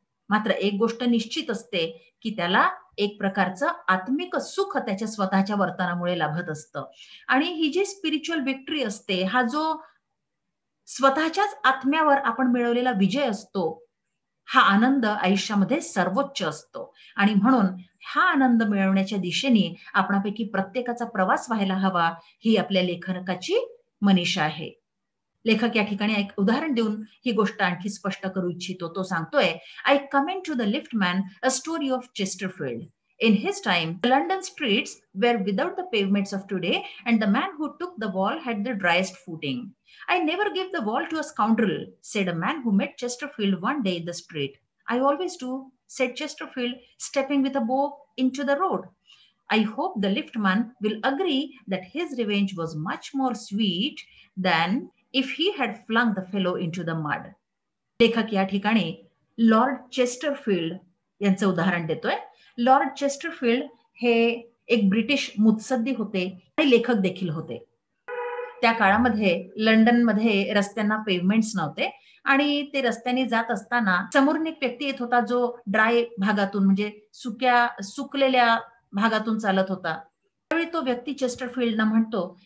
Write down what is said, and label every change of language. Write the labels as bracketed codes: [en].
[mr] मात्र एक गोष्ट निश्चित असते की त्याला एक प्रकारचं आत्मिक सुख त्याच्या स्वतःच्या वर्तनामुळे लाभत असतं आणि ही जी स्पिरिच्युअल विक्टरी असते हा जो स्वतःच्याच आत्म्यावर आपण मिळवलेला विजय असतो हा आनंद आयुष्यामध्ये सर्वोच्च असतो आणि म्हणून हा आनंद मिळवण्याच्या दिशेने आपणापैकी प्रत्येकाचा प्रवास व्हायला हवा ही आपल्या लेखकाची मनीषा आहे. लेखक या ठिकाणी एक उदाहरण देऊन ही गोष्ट आणखी स्पष्ट करू इच्छितो. तो सांगतोय [en] I comment to the liftman a story of Chesterfield. In his time, the London streets were without the pavements of today, and the man who took the wall had the driest footing. I never give the wall to a scoundrel, said a man who met Chesterfield one day in the street. I always do, said Chesterfield, stepping with a bow into the road. I hope the liftman will agree that his revenge was much more sweet than if he had flung the fellow into the mud. [mr] लेखक या ठिकाणी Lord Chesterfield यांचं उदाहरण देतोय. Lord Chesterfield हे एक British मुत्सद्दी होते आणि लेखक देखील होते. त्या काळामध्ये लंडनमध्ये रस्त्यांना पेव्हमेंट्स नव्हते आणि ते रस्त्याने जात असताना समोरून एक व्यक्ती येत होता जो ड्राय भागातून म्हणजे सुकलेल्या भागातून चालत होता. त्यावेळी तो व्यक्ती चेस्टरफील्डना म्हणतो